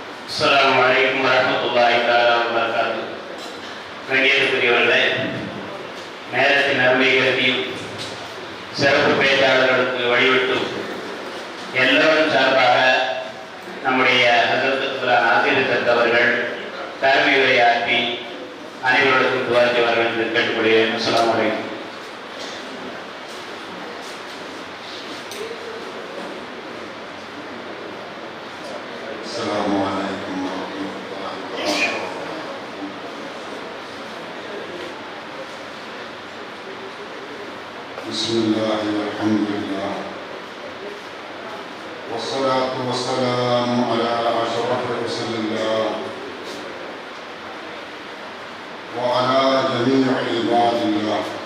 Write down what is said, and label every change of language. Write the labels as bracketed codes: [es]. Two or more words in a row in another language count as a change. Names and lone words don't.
[ar] السلام عليكم ورحمة الله تعالى وبركاته. [ta] கண்ணியத்துக்குரியவர்களே, நேரத்தின் அருமை கருதியும் சிறப்பு பேச்சாளர்களுக்கு வழிவிட்டும் எல்லோரும் சார்பாக நம்முடைய ஹஸரத் ஆசிரியர் அவர்கள் தலைமை உரையாற்றி அனைவருக்கும் துஆ செய்வார்கள் என்று கேட்டுக்கொள்கிறேன். [ar] السلام عليكم. السلام عليكم ورحمة الله وبركاته. بسم الله والحمد لله والصلاة والسلام على أشرف رسول الله وعلى جميع عباد الله.